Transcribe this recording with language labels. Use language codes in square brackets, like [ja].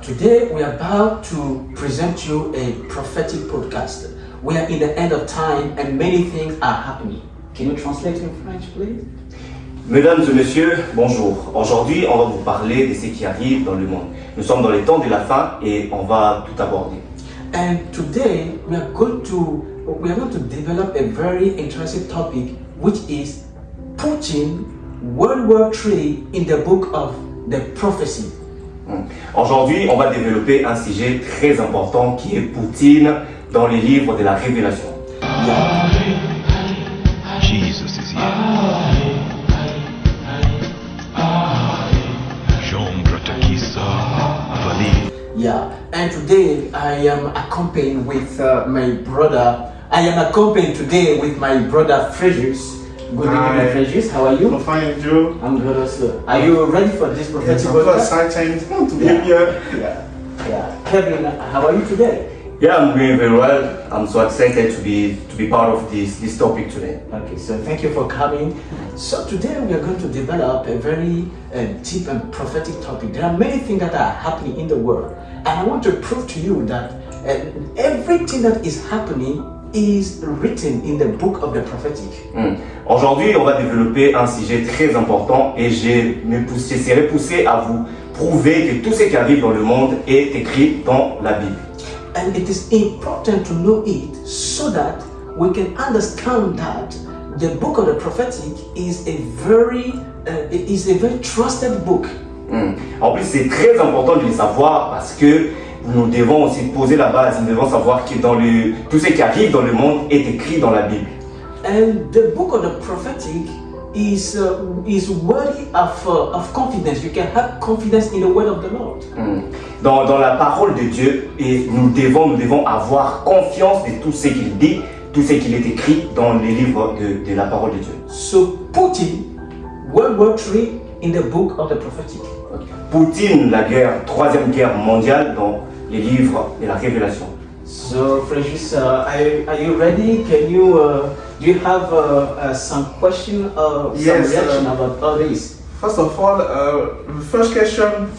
[en] Today we are about to present you a prophetic podcast. We are in the end of time and many things are happening. Can you translate in French, please? [fr] Mesdames et messieurs, bonjour. Aujourd'hui, on va vous parler de ce qui arrive dans le monde. Nous sommes dans les temps de la fin et on va tout aborder. [en] And today we are going to develop a very interesting topic, which is Putin, World War III in the book of the prophecy. [fr] Aujourd'hui, on va développer un sujet très important qui est Poutine dans les livres de la Révélation. [en] Yeah. Jesus is here. J'ombre Takisa Vali. Yeah, and today I am accompanied with my brother. I am accompanied today with my brother Frederius. Good evening, Frederius. How are you? I'm fine, Joe. I'm good also. Are you ready for this prophetic Yes, I'm so podcast? excited to be Yeah. here. Yeah. Kevin, how are you today? Yeah, I'm doing very well. I'm so excited to be part of this topic today. Okay, so thank you for coming. So today we are going to develop a very deep and prophetic topic. There are many things that are happening in the world, and I want to prove to you that everything that is happening is written in the book of the prophetic. [fr] Aujourd'hui, on va développer un sujet très important et je serai poussé à vous prouver que tout ce qui arrive dans le monde est écrit dans la Bible. [en] And it is important to know it so that we can understand that the book of the prophetic is a very trusted book. [fr] En plus, c'est très important de le savoir parce que nous devons aussi poser la base. Nous devons savoir que tout ce qui arrive dans le monde est écrit dans la Bible. [en] And the book of the prophetic is worthy of confidence. You can have confidence in the word of the Lord. [fr] Dans la parole de Dieu, et nous devons avoir confiance de tout ce qu'il dit, tout ce qu'il est écrit dans les livres de la parole de Dieu. [en] So Putin, World War III in the book of the prophetic. [fr] Poutine, troisième guerre mondiale dans les livres de la Révélation. [en] So Frederius, are you ready? Can you do you have some question or Yes, some reaction about all this? First of all, the first question